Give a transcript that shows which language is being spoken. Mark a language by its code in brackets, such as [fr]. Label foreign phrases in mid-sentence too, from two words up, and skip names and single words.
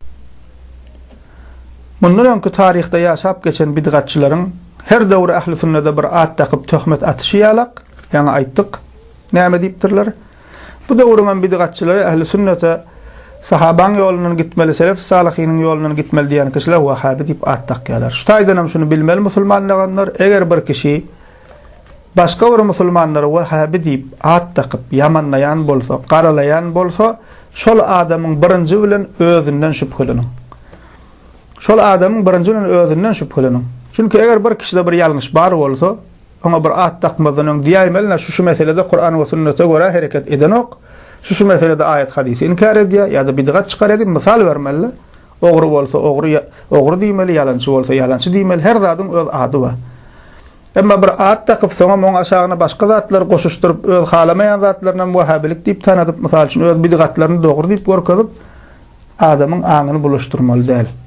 [tk] Mundan öňkü taryhda ýaşap geçen bidgatçylaryň her döwre ähli sünnete bir ad takyp töhmet atışýarlar. Ýa-ni aýtdyk. Näme diýipdirler? Bu döwrüň bidgatçylary ähli sünnete sahabaň ýolundan gitmeli, selef-i salihinin ýolundan gitmeli diýen kişiler Wahhabi diýip ad takýarlar. Şu taýdan hem şunu bilmeli musulmanlar, eger bir kişi başka bir musulmanlara Wahhabi diýip ad takyp yamanlayan bolsa, garalayan bolsa, şol adamyň birinji bilen özünden şüpheleniň. Şol adamyň birinji bilen özünden şüpheleniň. Çünki eger bir kişide bir ýalňyş bar bolsa, ona bir at takmadan diýmeline şu meselede Kur'an we sünnete göre hareket eden ok. Şu meselede ayet hadisi inkar edýär ýa-da bidgat çykar edip misal bermeli. Ogry bolsa ogry diýmeli, ýalançy bolsa ýalançy diýmeli. Her zadyň öz ady bar. Emma bir at takyp soňa moň aşagyna başga zatlar goşuşdurup öz halamaýan zatlaryna wahhabilik diýip tanadyp, mysal üçin öz bidgatlaryny dogry diýip görkezip adamyň aňyny bulaşdyrmaly däl.